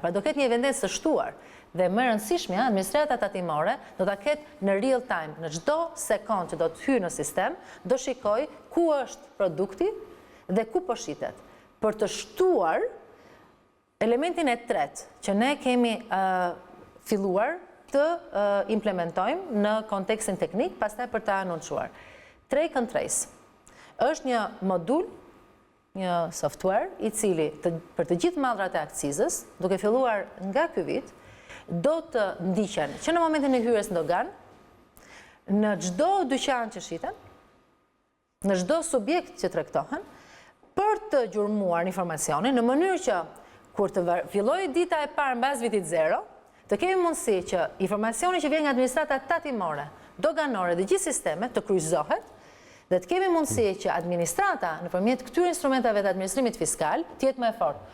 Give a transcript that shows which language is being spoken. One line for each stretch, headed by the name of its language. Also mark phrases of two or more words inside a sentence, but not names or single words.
Albanian: Pra do ketë një vendesë të shtuar dhe më e rëndësishmja, administrata tatimore do ta ketë në
English: real time,
Albanian: në çdo sekond që do të hyjë në sistem, do shikoj ku është produkti dhe ku po shitet. Për të shtuar elementin e tretë që ne kemi filluar të implementojmë në kontekstin teknik, pastaj për të anoncuar.
English: Track and trace
Albanian: është një modul, një software i cili për të gjithë mallrat e akcizës, duke filluar nga ky vit, do të ndiqen që në momentin e hyrjes në dogan, në çdo dyqan që shiten, në çdo subjekt që tregtohen, për të gjurmuar informacionin në mënyrë që kur të fillojë dita e parë mbas vitit 0, të kemi mundësi që informacioni që vjen nga administrata tatimore, doganore dhe gjithë sistemet të kryqëzohet dhe të kemi mundësi që administrata nëpërmjet këtyre instrumentave të administrimit fiskal të jetë më e fortë.